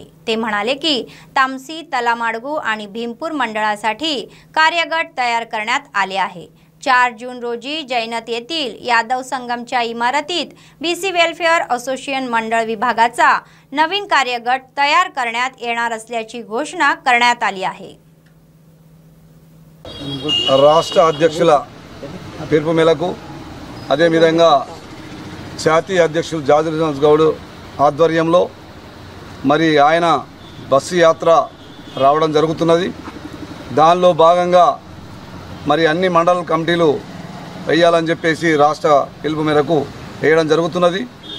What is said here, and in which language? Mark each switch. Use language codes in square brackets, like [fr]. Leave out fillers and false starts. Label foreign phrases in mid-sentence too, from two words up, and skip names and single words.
[mr] ते म्हणाले की तामसी, तलामाडगू आणि भीमपूर मंडळासाठी कार्यगट तयार करण्यात आले आहे। 4 जून रोजी जैनत येथील यादव संगमच्या इमारतीत [en] BC Welfare Association [mr] मंडळ विभागाचा नवीन कार्यगट तयार करण्यात येणार असल्याची घोषणा करण्यात आली आहे। [te] రాష్ట్ర అధ్యక్షుల పిలుపు మేరకు అదే విధంగా జాతీయ అధ్యక్షులు జాజుల గౌడ్ ఆధ్వర్యంలో మరి ఆయన బస్సు యాత్ర రావడం జరుగుతున్నది। దానిలో భాగంగా మరి అన్ని మండల కమిటీలు వేయాలని చెప్పేసి రాష్ట్ర పిలుపు మేరకు వేయడం జరుగుతున్నది।